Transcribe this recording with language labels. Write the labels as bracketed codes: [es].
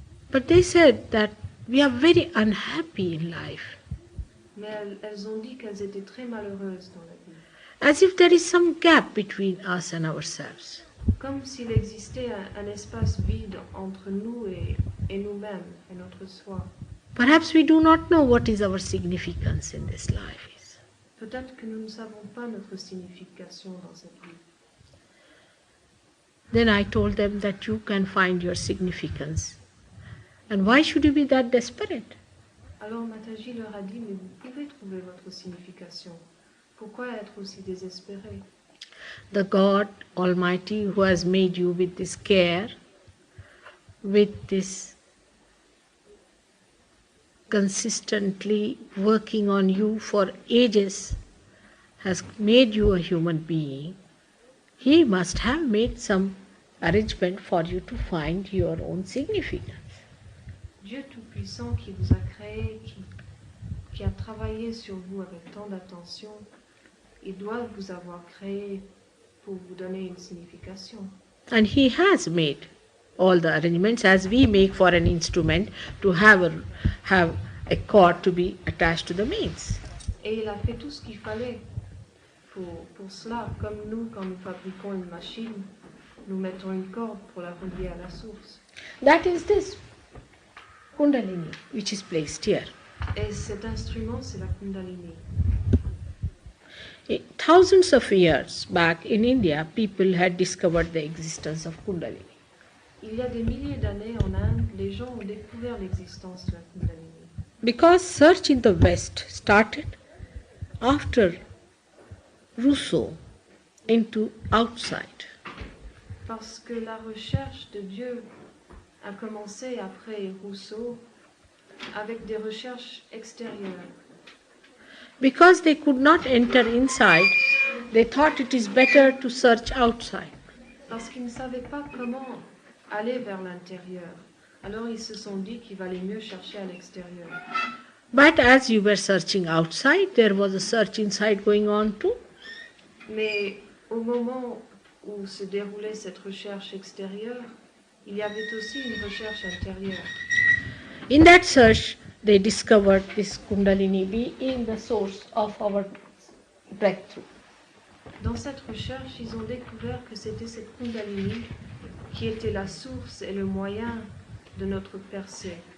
[en] But they said that we are very unhappy in life, [fr] Mais elles ont dit qu'elles étaient très malheureuses dans la vie, [en] as if there is some gap between us and ourselves. [fr] comme s'il existait un espace vide entre nous et nous-mêmes et notre soi. [en] Perhaps we do not know what is our significance in this life is. [fr] Peut-être que nous ne savons pas notre signification dans cette vie. [en] Then I told them that you can find your significance. And why should you be that desperate? [fr] Alors Mataji leur a dit, mais vous pouvez trouver votre signification. Pourquoi être aussi désespéré? [en] The God Almighty who has made you with this care, with this consistently working on you for ages, has made you a human being, He must have made some arrangement for you to find your own significance. [fr] Dieu Tout-Puissant qui vous a créé, qui a travaillé sur vous avec tant d'attention, il doit vous avoir créé pour vous donner une signification. [en] And He has made all the arrangements as we make for an instrument to have a cord to be attached to the mains. [fr] Et il a fait tout ce qu'il fallait pour cela, comme nous, quand nous fabriquons une machine, nous mettons une corde pour la relier à la source. [en] That is this Kundalini which is placed here. [fr] Et cet instrument, c'est la Kundalini. [en] Thousands of years back in India, people had discovered the existence of Kundalini. [fr] Il y a des milliers d'années en Inde, les gens ont découvert l'existence de la Kundalini. [en] Because search in the West started after Rousseau into outside. [fr] Parce que la recherche de Dieu a commencé après Rousseau avec des recherches extérieures. [en] Because they could not enter inside, they thought it is better to search outside. [fr] Parce qu'ils ne savaient pas comment aller vers l'intérieur. Alors ils se sont dit qu'il valait mieux chercher à l'extérieur. [en] But as you were searching outside, there was a search inside going on too. [fr] Mais au moment où se déroulait cette recherche extérieure, il y avait aussi une recherche intérieure. [en] In that search, they discovered this Kundalini being the source of our breakthrough. [fr] Dans cette recherche, ils ont découvert que c'était cette Kundalini qui était la source et le moyen de notre percée.